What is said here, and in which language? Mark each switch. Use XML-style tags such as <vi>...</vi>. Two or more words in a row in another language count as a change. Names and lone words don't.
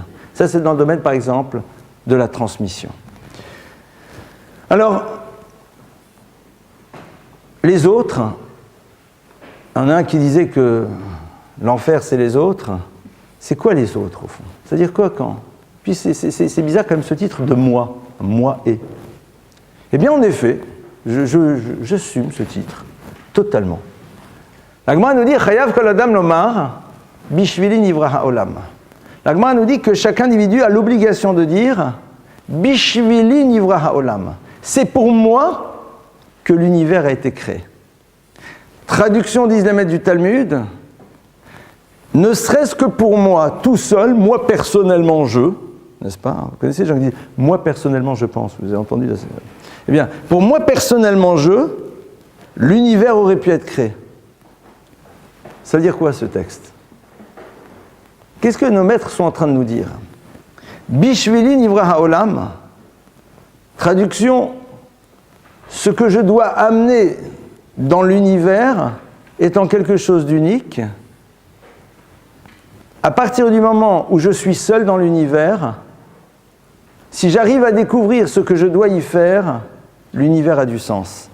<fr>Ça, c'est dans le domaine, par exemple, de la transmission. Alors, les autres, il y en a un qui disait que l'enfer, c'est les autres. C'est quoi les autres, au fond ? C'est-à-dire quoi quand ? Puis c'est bizarre quand même ce titre de moi, moi et. Eh bien, en effet, j'assume ce titre, totalement. La Gemara nous dit «</fr> <he>חייב כל אדם לומר, בשבילי נברא העולם ».</he> <fr>La Gemara nous dit que chaque individu a l'obligation de dire «</fr> <he>בשבילי נברא העולם ».</he> <fr>C'est pour moi que l'univers a été créé. Traduction, disent les maîtres du Talmud, ne serait-ce que pour moi, tout seul, moi personnellement je, n'est-ce pas ? Vous connaissez les gens qui disent « moi personnellement je pense », vous avez entendu ? Eh bien, pour moi personnellement je, l'univers aurait pu être créé. Ça veut dire quoi ce texte ? Qu'est-ce que nos maîtres sont en train de nous dire ?</fr> <he>בשבילי נברא העולם,</he> <fr>traduction, ce que je dois amener dans l'univers étant quelque chose d'unique, à partir du moment où je suis seul dans l'univers, si j'arrive à découvrir ce que je dois y faire, l'univers a du sens.</fr>